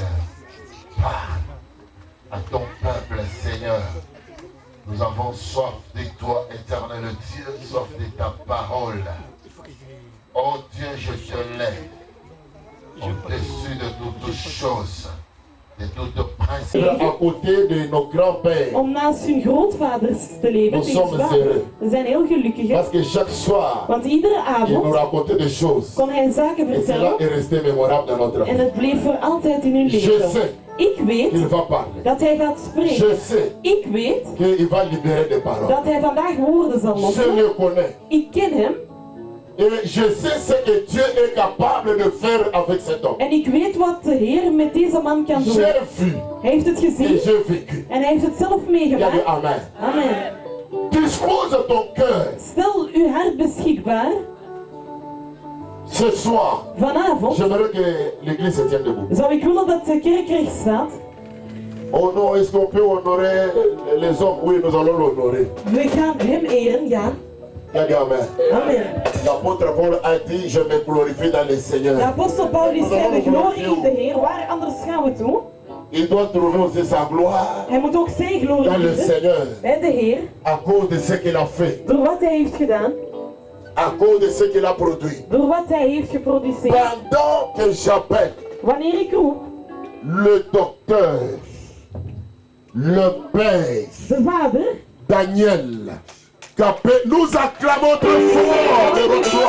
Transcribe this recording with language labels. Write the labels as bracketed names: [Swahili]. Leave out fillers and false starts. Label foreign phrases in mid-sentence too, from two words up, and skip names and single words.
[French] Parle à ton peuple, Seigneur. Nous avons soif de toi, éternel Dieu, soif de ta parole. Oh Dieu, je te lève au-dessus de toutes choses, de toutes principes. À côté de nos grands-pères, [Dutch] om naast hun grootvaders te leven. [French] nous sommes heureux. [Dutch] We zijn heel gelukkig. [French] Parce que chaque soir, [Dutch] Want iedere [French] il nous [Dutch] avond [French] racontait des choses. [Dutch] kon hij zaken [French] Et cela [Dutch] vertellen [French] est resté mémorable dans notre [Dutch] en [French] vie. [Dutch] het bleef voor altijd in hun [French] Je [Dutch] leven. [French] sais [Dutch] Ik [French] qu'il [Dutch] weet [French] va parler. [Dutch] dat hij gaat [French] Je [Dutch] spreken. [French] sais [Dutch] Ik weet [French] qu'il va libérer des paroles. [Dutch] dat hij vandaag woorden zal [French] Je [Dutch] lossen. [French] le connais. [Dutch] Ik ken hem [French] Et je sais ce que Dieu est capable de faire avec cet homme. [Dutch] en ik weet wat de Heer met deze man kan doen. [French] J'ai vu [Dutch] Hij heeft het [French] et [Dutch] gezien [French] j'ai vécu. [Dutch] en hij heeft het zelf [French] Il y a des [Dutch] meegemaakt. [French] amen. [Dutch] Amen. [French] Dispose ton cœur [Dutch] Stel uw hart beschikbaar. [French] ce soir. [Dutch] Vanavond [French] J'aimerais que l'église se tienne debout. [Dutch] zou ik willen dat de kerk recht staat. [French] Oh non, est-ce qu'on peut honorer les hommes? Oui, nous allons l'honorer. [Dutch] We gaan hem eren, ja. [French] Il y a des amen. [Dutch] Amen. [French] L'apôtre Paul a dit, je me glorifie dans le [Dutch] De [French] Seigneur. [Dutch] apostel Paulus zei, we glorie in de Heer. Waar anders gaan we toe? [French] Il doit trouver aussi sa gloire [Dutch] Hij moet ook zijn glorie [French] dans le [Dutch] vinden [French] Seigneur [Dutch] bij de Heer. [French] à cause de ce qu'il a fait, [Dutch] Door wat hij heeft gedaan. [French] à cause de ce qu'il a produit. [Dutch] Door wat hij heeft geproduceerd. [French] Pendant que j'appelle [Dutch] Wanneer ik roep, [French] le docteur, le père, [Dutch] de Vader, [French] Daniel, Capé, nous acclamons très fort de notre gloire.